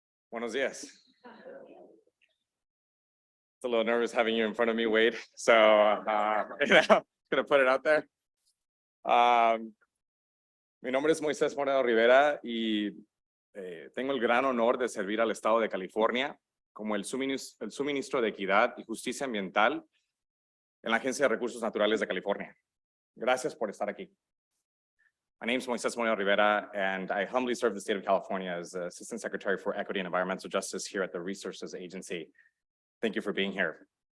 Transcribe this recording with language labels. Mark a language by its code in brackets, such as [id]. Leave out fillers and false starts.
[es] Buenos dias. [en] It's a little nervous having you in front of me, Wade. So, gonna put it out there. [es] Mi nombre es Moisés Moreno Rivera y tengo el gran honor de servir al Estado de California como el suministro de equidad y justicia ambiental en la Agencia de Recursos Naturales de California. Gracias por estar aquí. [en] My name is Moisés Moreno Rivera, and I humbly serve the state of California as Assistant Secretary for Equity and Environmental Justice here at the Resources Agency. Thank you for being here.